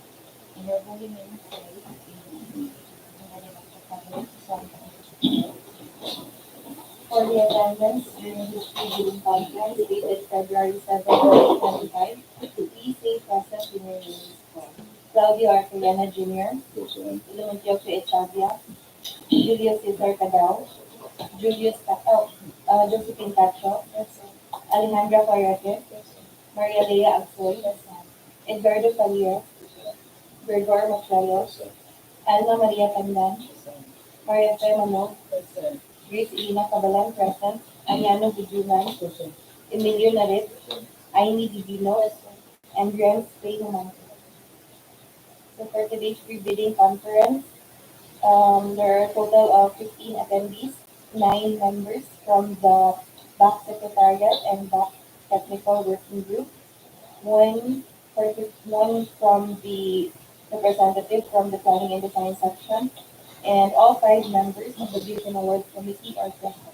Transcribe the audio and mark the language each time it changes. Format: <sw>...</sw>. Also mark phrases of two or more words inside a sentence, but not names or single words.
<en>In your holy name we pray. Amen. In the name of the Father, the Son, and the Holy Spirit. For the attendance during this pre-bidding conference dated February 7, 2025, please stay present in your release call. Claudio Arcayana Jr., Present. Illuminio Echavia, Julius Cesar Cadao, Julius Cacao, Josephine Cacho, Alejandra Coyote, Maria Lea Agsoy, Edgardo Falier, Gregor Maclayo, Alma Maria Pandan, Maria Fe Manog, Grace Ina Cabalan present, Ariano Bujuman, Emilio Narit, Aini Divino, and Graham Spain Humante. So for today's pre-bidding conference, there are a total of 15 attendees, 9 members from the back secretariat and back technical working group, one from the representative from the planning and design section, and all 5 members of the Vision Award Committee are present.</en>